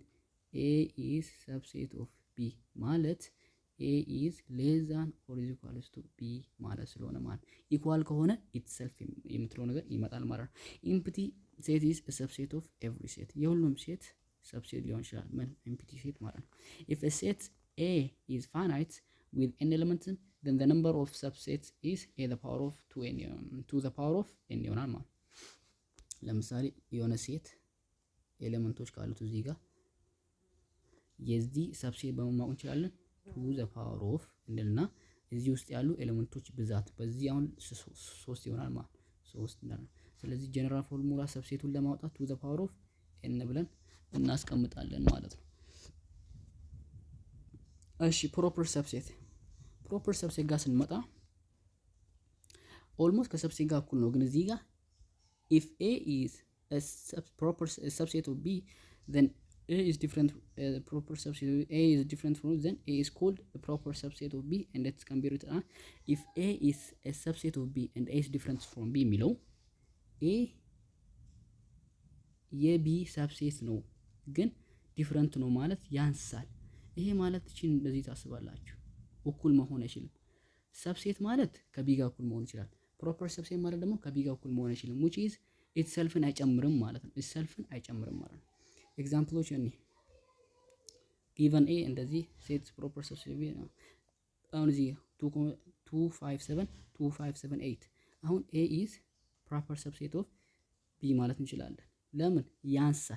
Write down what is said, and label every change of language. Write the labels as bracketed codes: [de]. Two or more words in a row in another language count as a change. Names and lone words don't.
[en] A is subset of B ማለት A is less than or is equals to B [am] ማለት ስለሆነ ማለት ኢኳል ከሆነ ኢትሰልፍ የምትለው ነገር ይመጣል ማለት ነው። [en] empty set is a subset of every set [am] የሁሉም ሴት ሰብሴት ሊሆን ይችላል። ምን? [en] empty set [am] ማለት ነው። [en] if a set A is finite with n elements then the number of subsets is a the power of 2n to the power of n [am] ይሆናል ማለት። ለምሳሌ የሆነ ሴት ኤሌመንቶች ካሉት እዚህ ጋር የዚህ ሰብሴት በመማቅ እንችላለን። [en] to the power of [am] እንልና እዚህ ውስጥ ያሉ ኤሌመንቶች ብዛት በዚህ አሁን 3 ይሆናል ማለት 3 እንላለን። ስለዚህ [en] general formula [am] ሰብሴቱን ለማውጣት [en] to the power of n [am] ብለን እናስቀምጣለን ማለት ነው። [en] እሺ proper subset [am] ጋር ስንመጣ ኦልሞስት ከሰብሴት ጋር እኩል ነው። ግን እዚህ ጋር [en] if A is a proper subset of B then A is different proper subset of A is different from then A is called a proper subset of B and that can be written if A is a subset of B and A is different from B [am] የሚለው ኤ የቢ ሰብሴት ነው ግን ዲፍረንት ነው ማለት ያንሳል። ይሄ ማለት እቺን እንደዚህ ታስባላችሁ፣ እኩል መሆን አይችልም። ሰብሴት ማለት ከቢ ጋር እኩል መሆን ይችላል። [en] proper subset [am] ማለት ደግሞ ከቢ ጋር እኩል መሆን አይችልም። [en] which is [am] ኢትሰልፍን አይጨምርም ማለት ነው። ኢትሰልፍን አይጨምርም ማለት ነው። ኤግዛምፕሎች እኔ [en] given A [am] እንደዚህ ሴት [en] proper subset [am] ነው። አሁን እዚህ 257 አሁን [en] A is proper subset of B [am] ማለት እንችላለን። ለምን ያንሳል?